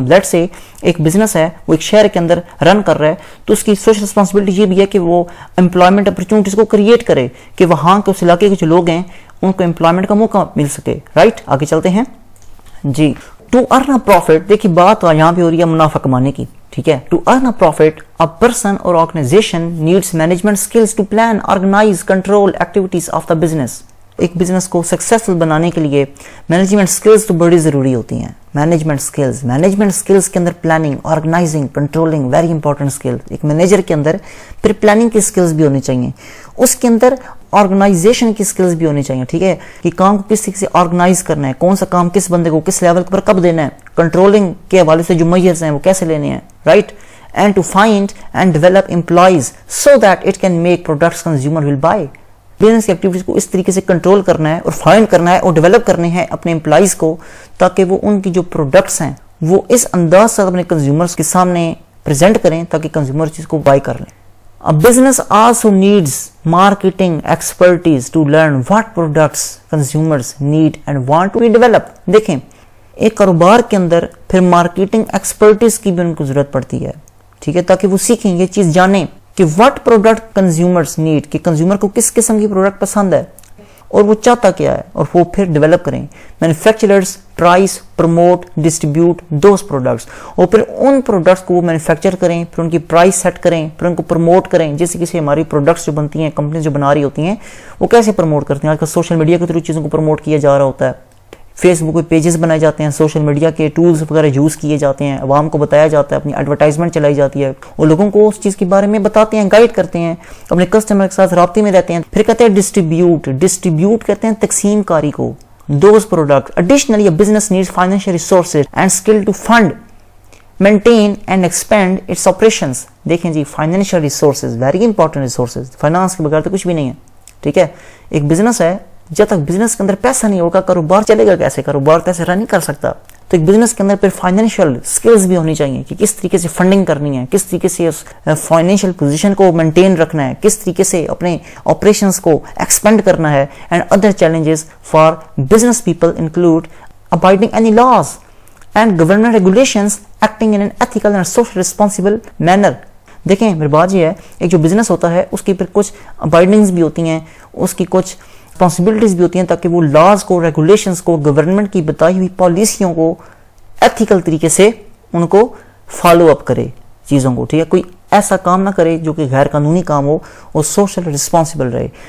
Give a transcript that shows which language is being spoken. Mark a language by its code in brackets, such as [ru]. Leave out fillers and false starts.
[ur] Late سے ایک business ہے وہ ایک شہر کے اندر رن کر رہا ہے تو اس کی سوشل رسپانسبلٹی یہ بھی ہے کہ وہ امپلائمنٹ اپرچونٹیز کو کریٹ کرے کہ وہاں کے اس علاقے کے جو لوگ ہیں ان کو امپلائمنٹ کا موقع مل سکے. رائٹ, آگے چلتے ہیں جی. [en] to earn a profit, [ur] دیکھیے بات یہاں پہ ہو رہی ہے منافع کمانے کی. [en] ٹھیک ہے, to earn a profit a person or organization needs management skills to plan, organize, control activities of the business. [ur] ایک بزنس کو سکسیسفل بنانے کے لیے مینجمنٹ سکلز تو بڑی ضروری ہوتی ہیں. مینجمنٹ سکلز کے اندر planning, organising, controlling, very important سکل. ایک مینیجر کے اندر پھر پلاننگ کی سکلز بھی ہونی چاہیے, اس کے اندر آرگنائزیشن کی سکلز بھی ہونی چاہیے. ٹھیک ہے, کہ کام کو کس طریقے سے آرگنائز کرنا ہے, کون سا کام کس بندے کو کس لیول پر کب دینا ہے, کنٹرولنگ کے حوالے سے جو میجرز ہیں وہ کیسے لینے ہیں. [en] Right, and to find and develop employees so that it can make products consumer will buy. [ur] Business کی ایکٹیویٹیز کو اس طریقے سے کنٹرول کرنا ہے اور فائنڈ کرنا ہے اور ڈیولپ کرنے ہیں اپنے امپلائیز کو تاکہ وہ ان کی جو پروڈکٹس ہیں وہ اس انداز سے اپنے کنزیومرز کے سامنے پریزنٹ کریں تاکہ کنزیومر چیز کو بائی کر لیں. [en] A business also needs marketing expertise to learn what products consumers need and want to be developed. [ur] دیکھیں ایک کاروبار کے اندر پھر مارکیٹنگ ایکسپرٹیز کی بھی ان کو ضرورت پڑتی ہے. ٹھیک ہے, تاکہ وہ سیکھیں یہ چیز جانیں کہ [en] what product consumers need, [ur] کہ کنزیومر کو کس قسم کی پروڈکٹ پسند ہے اور وہ چاہتا کیا ہے, اور وہ پھر ڈیولپ کریں. [en] manufacturers price, promote, distribute those products, [ur] اور پھر ان پروڈکٹس کو وہ مینوفیکچر کریں, پھر ان کی پرائس سیٹ کریں, پھر ان کو پروموٹ کریں. جیسے کسی ہماری پروڈکٹس جو بنتی ہیں, کمپنیز جو بنا رہی ہوتی ہیں وہ کیسے پروموٹ کرتی ہیں. آج کل سوشل میڈیا کے تھرو چیزوں کو پروموٹ کیا جا رہا ہوتا ہے, فیس بک پہ پیجز بنائے جاتے ہیں, سوشل میڈیا کے ٹولز وغیرہ یوز کیے جاتے ہیں, عوام کو بتایا جاتا ہے, اپنی ایڈورٹائزمنٹ چلائی جاتی ہے, اور لوگوں کو اس چیز کے بارے میں بتاتے ہیں, گائیڈ کرتے ہیں, اپنے کسٹمر کے ساتھ رابطے میں رہتے ہیں. پھر کہتے ہیں ڈسٹریبیوٹ کہتے ہیں تقسیم کاری کو, those product. [en] Additionally a business needs financial resources and skill to fund, maintain and expand its operations. [ur] دیکھیں جی financial resources very important resources, finance کے بغیر تو کچھ بھی نہیں ہے. ٹھیک ہے, ایک بزنس ہے, جب تک بزنس کے اندر پیسہ نہیں ہوگا کاروبار چلے گا کیسے, کاروبار تو ایسے رن نہیں کر سکتا. تو ایک بزنس کے اندر پھر فائنینشیل سکلز بھی ہونی چاہیے کہ کس طریقے سے فنڈنگ کرنی ہے, کس طریقے سے اس فائنینشیل پوزیشن کو مینٹین رکھنا ہے, کس طریقے سے اپنے آپریشنس کو ایکسپینڈ کرنا ہے. [en] And other challenges for business people include abiding any laws and government regulations, acting in an ethical and social responsible manner. [ur] دیکھیں میری بات یہ ہے, ایک جو بزنس ہوتا ہے اس کی پھر کچھ ابائڈنگز بھی ہوتی ہیں, اس کی کچھ رسپانسبلٹیز بھی ہوتی ہیں تاکہ وہ لاز کو, ریگولیشنز کو, گورنمنٹ کی بتائی ہوئی پالیسیوں کو ایتھیکل طریقے سے ان کو فالو اپ کرے چیزوں کو, ٹھیک ہے, کوئی ایسا کام نہ کرے جو کہ غیر قانونی کام ہو, وہ سوشل رسپانسبل رہے.